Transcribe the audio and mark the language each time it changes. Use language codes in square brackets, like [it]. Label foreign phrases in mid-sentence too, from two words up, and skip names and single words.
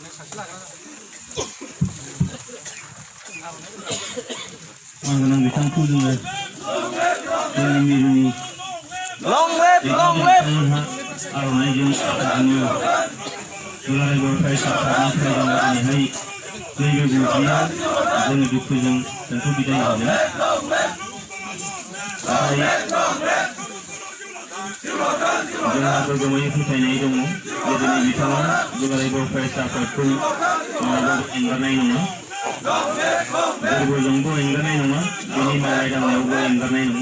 [brx] आं बिथांखौ जोङो जोंनि मिरुनि [en] Long live, long live. [brx] आर'नाइजों जोङो दुलाराय बर' फरायसा आफादनिफ्राय जोङो दिनैहाय नैबे बुब्लियाव जोङो दुखुजों जोंखौ बिदाय होदों। जोंहा गोग्गोमै फोथायनाय दङ जे दिनै बिथाङा दुलाराय बर' फरायसा आफादखौ माब्लाबाबो एंगारनाय नङा, गोरबोजोंबो एंगारनाय नङा, बिनि मावनाय दांनायावबो एंगारनाय नङा।